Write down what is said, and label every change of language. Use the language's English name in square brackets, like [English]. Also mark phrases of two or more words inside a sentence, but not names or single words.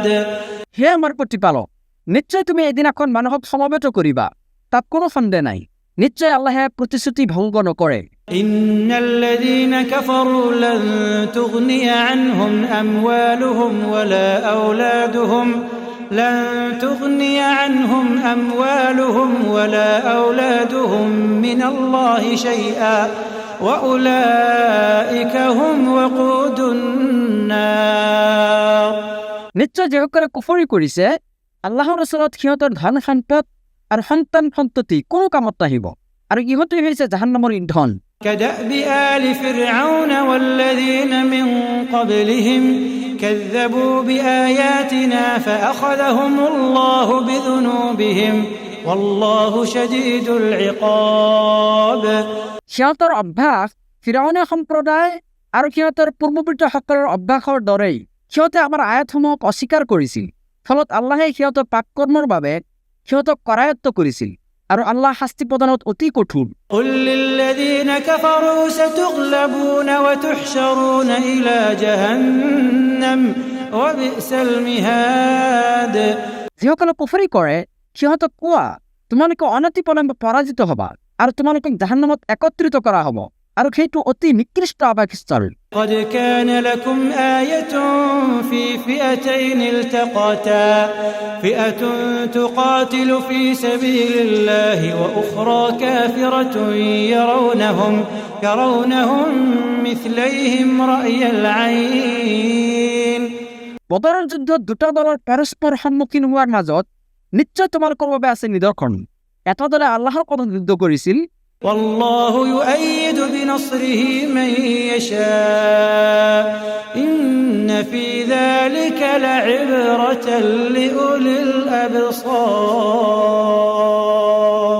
[Assamese] হে আমাৰ প্ৰতিপালক, নিশ্চয় তুমি এদিনাখন মানুহক সমবেত কৰিবা, তাত কোনো সন্দেহ নাই, নিশ্চয় আল্লাহে প্ৰতিশ্ৰুতি ভংগ নকৰে। [Arabic] إن الذين كفروا لن تغني عنهم أموالهم ولا أولادهم من الله شيئا وأولئك هم وقود النار। [Assamese] নিশ্চয় যিসকলে কুফৰি কৰিছে, আল্লাহৰ ওচৰত সিহঁতৰ ধন সম্পদ আৰু সন্তান সন্ততি কোনো কামত নাহিব, আৰু ইহঁতেই হৈছে জাহান্নামৰ ইন্ধন। [Arabic] كدأب آل فرعون والذين من قبلهم كذبوا بآياتنا فأخذهم الله بذنوبهم والله شديد العقاب। [Assamese] সিহঁতৰ অভ্যাস ফিৰাউনীয় সম্প্ৰদায় আৰু সিহঁতৰ পূৰ্বপুৰুষসকলৰ অভ্যাসৰ দৰেই সিহঁতে আমাৰ আয়াতসমূহক অস্বীকাৰ কৰিছিল। ফলত আল্লাহে সিহঁতৰ পাপকৰ্মৰ বাবে সিহঁতক কৰায়ত্ব কৰিছিল আৰু আল্লাহ শাস্তি প্ৰদানত অতি কঠোৰ। [Arabic] قل للذين كفروا ستغلبون وتحشرون إلى جهنم وبئس المهاد। [Assamese] যিসকলে কুফৰি কৰে সিহঁতক কোৱা, তোমালোকে অনতিপলমে পৰাজিত হবা আৰু তোমালোকক জাহান্নামত একত্ৰিত কৰা হ'ব আৰু সেইটো অতি নিকৃষ্ট আবাসস্থল। [Arabic] قد كان لكم آية في فئتين التقتا فئة تقاتل في سبيل الله وأخرى كافرة يرونهم مثليهم رأي العين। [Assamese] বদৰৰ যুদ্ধত দুটা দলৰ পৰস্পৰ সন্মুখীন হোৱাৰ মাজত নিশ্চয় তোমালোকৰ বাবে আছে নিদৰ্শন। এটা দলে আল্লাহৰ কথা যুদ্ধ কৰিছিল [Arabic] والله يؤيد بنصره من يشاء إن في ذلك لعبرة لأولي الأبصار।